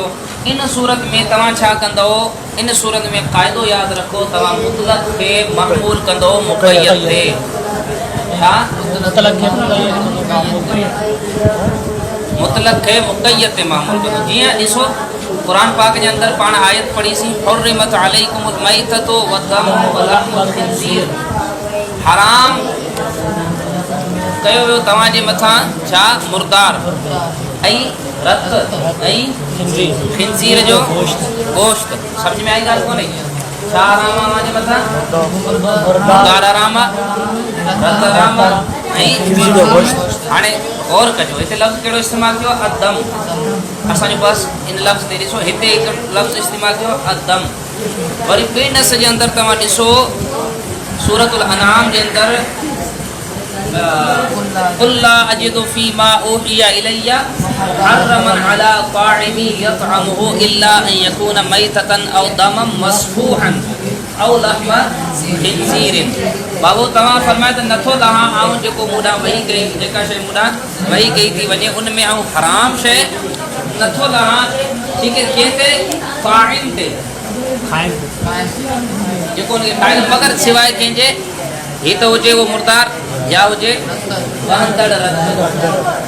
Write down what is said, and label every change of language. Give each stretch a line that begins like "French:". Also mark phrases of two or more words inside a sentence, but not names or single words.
Sindhi: इन सूरत में तव्हां छा कंदो? इन सूरत में क़ाइदो यादि रखो, तव्हां मुतलक खे महमूल कंदो मुक़य्यद ते। छा मुतलक खे मुक़य्यद ते महमूल कंदो। जीअं ॾिसो कुरान पाक के अंदर पाण आयत पढ़ी सी,
Arabic: حُرِّمَتْ عَلَيْكُمُ الْمَيْتَةُ وَالدَّمُ وَلَحْمُ الْخِنْزِيرِ,
Sindhi: हराम कयो वियो तव्हां जे मथां छा? मुर्दार ऐं रत ऐं खिंज़ीर जो गोश्त। समझ में आई ॻाल्हि कोन्हे? छा हराम आहे जे मथां? मुर्दार हराम आहे, रत हराम आहे ऐं खिंज़ीर जो गोश्त। हाणे गौर कजो, हिते लफ़्ज़ कहिड़ो इस्तेमालु थियो? अदम। असांजो बस इन लफ़्ज़ ते ॾिसो, हिते हिकु लफ़्ज़ इस्तेमालु थियो अदम। वरी ॿिए नस जे अंदरि तव्हां ॾिसो सूरतुल अनआम जे अंदरि
Arabic: قُلْ لَا أَجِدُ فِيمَا أُوحِيَ إِلَيَّ مُحَرَّمًا عَلَىٰ طَاعِمٍ يَطْعَمُهُ إِلَّا أَنْ يَكُونَ مَيْتَةً أَوْ دَمًا مَسْفُوحًا أَوْ لَحْمَ خِنْزِيرٍ.
Sindhi: बाबू तव्हां फरमायो त नथो लहां ऐं जेको मूंॾां वही कई, जेका शइ मूंॾां वही कई थी वञे उन में ऐं हराम शइ नथो लहां।
Hindi: ठीक है,
Sindhi: कंहिंते? फ़ाइल ते, जेको उनखे ठाहियल, मगर सवाइ कंहिंजे ही त हुजे उहो मुर्दार या हुजे वहंदड़ रत।